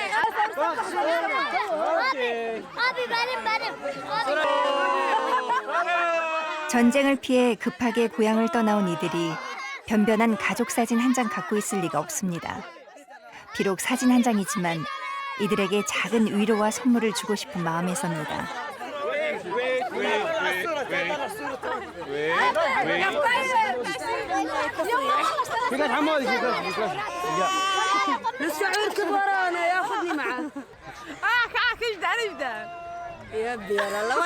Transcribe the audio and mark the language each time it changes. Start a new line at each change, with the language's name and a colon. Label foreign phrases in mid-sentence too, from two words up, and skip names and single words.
Korean: 전쟁을 피해 급하게 고향을 떠나온 이들이 변변한 가족 사진 한 장 갖고 있을 리가 없습니다. 비록 사진 한 장이지만 이들에게 작은 위로와 선물을 주고 싶은 마음에서입니다.
Arabic: الشعور كل ورانا ياخذني معه كل نبدا يا ابني يلا